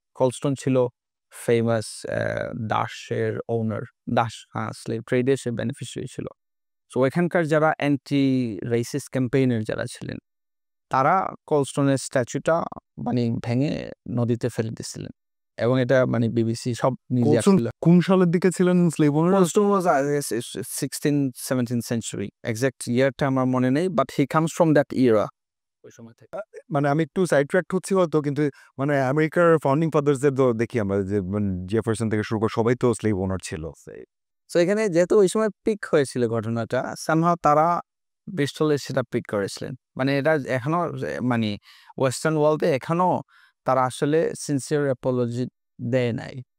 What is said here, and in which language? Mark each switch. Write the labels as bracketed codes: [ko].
[bn] কোলস্টোন ছিল ফেমাস দাসের ওনার। দাস, স্লেভ ট্রেডের সে বেনিফিশিয়ারি ছিল। সো এখানকার যারা অ্যান্টি রেসিস্ট ক্যাম্পেইনার যারা ছিলেন তারা কোলস্টোনের স্ট্যাচুটা মানে ভেঙে নদীতে ফেলে দিয়েছিলেন। এবং এটা মানে বিবিসি সব নিউজে কোলসন আসছিল। কোন সালের দিকে ছিলেন slave owner? [en] Colston was, I guess, 16th, 17th century. Exact yearটা [bn] আমার মনে নেই, [en] but he comes from that era. [bn] ওই সময় থেকে। মানে আমি একটু সাইড ট্র্যাক্ট হচ্ছি হয়তো, কিন্তু মানে আমেরিকার ফাউন্ডিং ফাদার্সদের তো দেখি আমরা যে জেফারসন থেকে শুরু করে সবাই তো স্লেভ ওনার ছিল। সো এখানে যেহেতু ওই সময় পিক হয়েছিল ঘটনাটা, সামহাও তারা ব্রিস্টলে সেটা পিক করেছিলেন। মানে এটা এখনো মানে ওয়েস্টার্ন ওয়ার্ল্ডে এখনো তারা আসলে সিনসিয়ার অ্যাপোলজি দেয় নাই।